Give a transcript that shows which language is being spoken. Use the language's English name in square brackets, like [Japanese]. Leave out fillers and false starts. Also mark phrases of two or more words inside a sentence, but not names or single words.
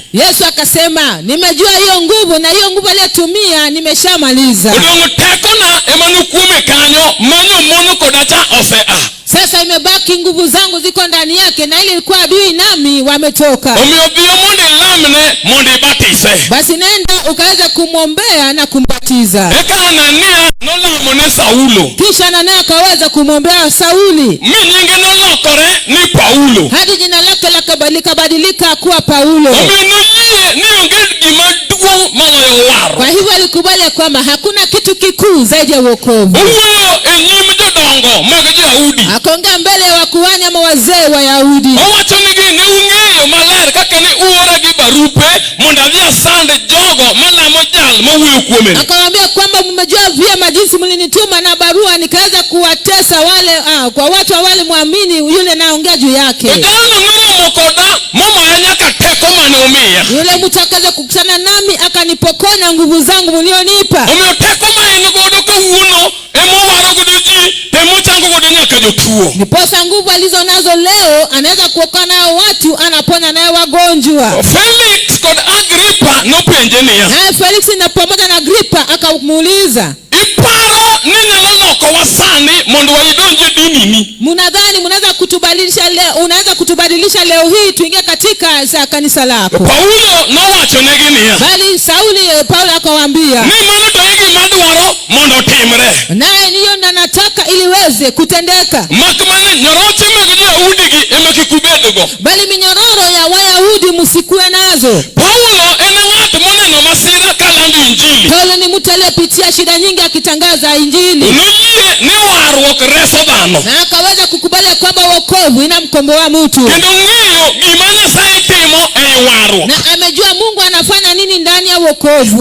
[Swahili] Yesu akasema nimejua hiyo nguvu, na hiyo nguvu aliyotumia nimeshamaliza. [Luo (Kenya and Tanzania)] Odong tekona emanu kume kanyo mano mono kodacha osea. [Swahili] Sasa imebaki nguvu zangu ziko ndani yake, na ile ilikuwa adui nami wametoka. [Luo (Kenya and Tanzania)] Omiobio monde lamne monde batise. [Swahili] Basi nenda ukaweza kumwombea na kumbatiza. [Luo (Kenya and Tanzania)] Eka Anania nolamone Saulo. [Swahili] Kisha Anania akaweza kumwombea Sauli. [Luo (Kenya and Tanzania)] Minyinge nolokore ni Paulo. [Swahili] Hadi jina lake likabadilika kuwa Paulo. [Luo (Kenya and Tanzania)] Omio noyie ni onge gimaduong' moloyo waro. [Swahili] Kwa hivyo alikubali kwamba hakuna kitu kikuu zaidi ya wokovu. [Luo (Kenya and Tanzania)] Owuoyo enyim jodongo mag Yahudi. [Swahili] Akaongea mbele ya wakuhani ama wazee wa Yahudi. [Luo (Kenya and Tanzania)] Owachonegi ni ung'eyo maler kaka ne uora gi barupe mondo adhi asand jogo malamo jal mawuoyo kuome. [Swahili] Akawaambia kwamba mmejua vyema jinsi mlinituma na barua nikaweza kuwatesa wale kwa watu wale muamini yule naongea juu yake. [Luo (Kenya and Tanzania)] Jalno noromo koda momaya nyaka teko mane omiya. [Swahili] Yule mtu akaanza kukutana nami akanipokonya nguvu zangu mlionipa. [Luo (Kenya and Tanzania)] Omiyo teko ma en godo kawuono emowaro godo ji temochango godo nyaka jotuo. [Swahili] Ndiposa nguvu alizo nazo leo anaweza kuokoa nayo watu, anaponya nayo wagonjwa. [Luo (Kenya and Tanzania)] Felix kod Agrippa nopenje niya. [Swahili] Naye Felix na pamoja na Agrippa akamuuliza, [Luo (Kenya and Tanzania)] iparo ni nyalo lokowa sani mondo waidonje dinini? [Swahili] mnadhani mnaweza kutubadilisha leo, unaweza kutubadilisha leo hii tuingie katika kanisa lako? [Luo (Kenya and Tanzania)] Paulo nowachonegi niya. [Swahili] Bali Paulo akawaambia, [Luo (Kenya and Tanzania)] ni mano to igi madwaro mondo timre. [Swahili] naye niyo nataka iliweze kutendeka. [Luo (Kenya and Tanzania)] Makmana nyoroche mag Yahudigi ema kik ubedgo. [Swahili] Bali minyororo ya Wayahudi msikuwe nazo. [Luo (Kenya and Tanzania)] Paulo en ng'at moneno masira kalando injili. [Swahili] Paulo ni mtu aliyepitia shida nyingi akitangaza injili. [Luo (Kenya and Tanzania)] Noyie ni warruok reso dhano. [Swahili] Na akaweza kukubali kwamba wokovu inamkomboa mtu. [Luo (Kenya and Tanzania)] Kendo ng'eyo gima Nyasaye timo ei warruok. [Swahili] Na amejua Mungu anafanya nini ndani ya wokovu.